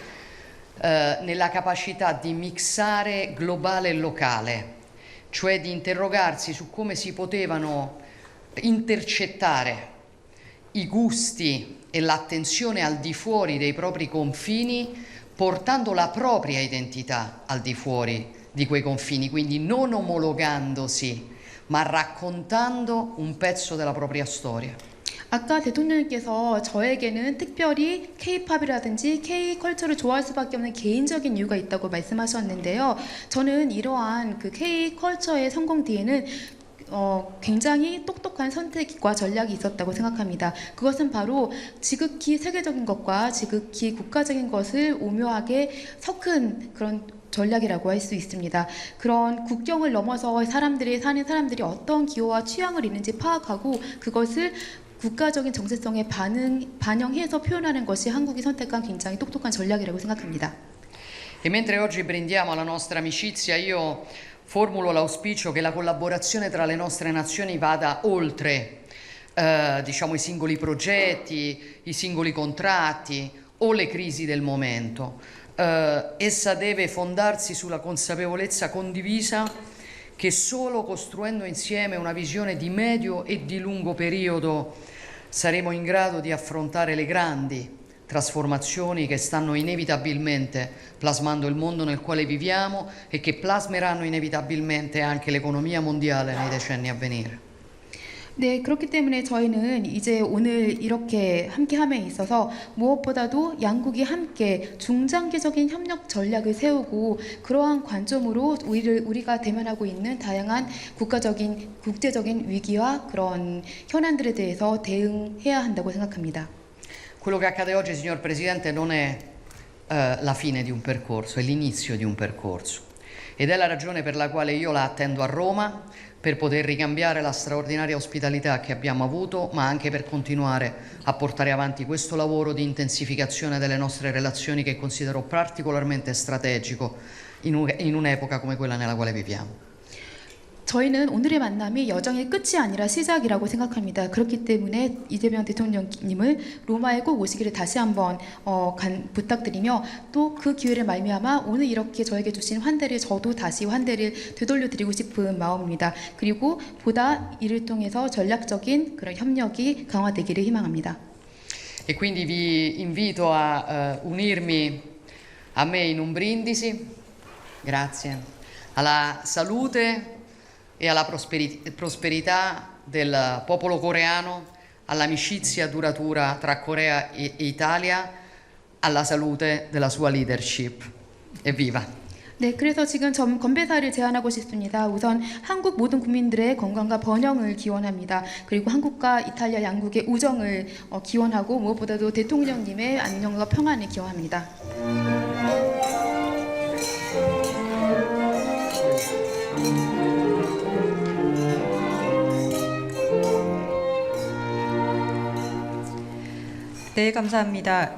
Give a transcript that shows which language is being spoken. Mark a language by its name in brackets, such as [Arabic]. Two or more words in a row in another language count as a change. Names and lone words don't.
[Italian] nella capacità di mixare globale e locale, cioè di interrogarsi su come si potevano intercettare i gusti e l'attenzione al di fuori dei propri confini, portando la propria identità al di fuori di quei confini, quindi non omologandosi, ma raccontando un pezzo della propria storia. [Korean] 아까 대통령님께서 저에게는 특별히 K-팝이라든지 K-컬처를 좋아할 수밖에 없는 개인적인 이유가 있다고 말씀하셨는데요. 저는 이러한 그 K-컬처의 성공 뒤에는 굉장히 똑똑한 선택과 전략이 있었다고 생각합니다. 그것은 바로 지극히 세계적인 것과 지극히 국가적인 것을 오묘하게 섞은 그런 전략이라고 할 수 있습니다. 그런 국경을 넘어서 사는 사람들이 어떤 기호와 취향을 있는지 파악하고 그것을 국가적인 정체성에 반영해서 표현하는 것이 한국이 선택한 굉장히 똑똑한 전략이라고 생각합니다. [Italian] E mentre oggi brindiamo alla nostra amicizia, io formulo l'auspicio che la collaborazione tra le nostre nazioni vada oltre diciamo, i singoli progetti, i singoli contratti o le crisi del momento. Essa deve fondarsi sulla consapevolezza condivisa che solo costruendo insieme una visione di medio e di lungo periodo saremo in grado di affrontare le grandi trasformazioni che stanno inevitabilmente plasmando il mondo nel quale viviamo e che plasmeranno inevitabilmente anche l'economia mondiale nei decenni a venire. [Korean] 네, 그렇기 때문에 저희는 이제 오늘 이렇게 함께함에 있어서 무엇보다도 양국이 함께 중장기적인 협력 전략을 세우고 그러한 관점으로 우리가 대면하고 있는 다양한 국제적인 위기와 그런 현안들에 대해서 대응해야 한다고 생각합니다. [Italian] Quello che accade oggi, signor Presidente, non è la fine di un percorso, è l'inizio di un percorso. Ed è la ragione per la quale io la attendo a Roma, per poter ricambiare la straordinaria ospitalità che abbiamo avuto, ma anche per continuare a portare avanti questo lavoro di intensificazione delle nostre relazioni che considero particolarmente strategico in un'epoca come quella nella quale viviamo. [Korean] 저희는 오늘의 만남이 여정의 끝이 아니라 시작이라고 생각합니다. 그렇기 때문에 이재명 대통령님을 로마에 꼭 오시기를 다시 한번 부탁드리며 또 그 기회를 말미암아 오늘 이렇게 저에게 주신 환대를 저도 다시 환대를 되돌려 드리고 싶은 마음입니다. 그리고 보다 이를 통해서 전략적인 그런 협력이 강화되기를 희망합니다. [Italian] E quindi vi invito a unirmi a me in un brindisi, grazie, alla salute e alla prosperità del popolo coreano, all'amicizia duratura tra Corea e Italia, alla salute della sua leadership. Evviva! [Korean] 네, 그래서 지금 건배사를 제안하고 싶습니다. 우선 한국 모든 국민들의 건강과 번영을 기원합니다. 그리고 한국과 이탈리아 양국의 우정을 기원하고 무엇보다도 대통령님의 안녕과 평안을 기원합니다. 네, 감사합니다.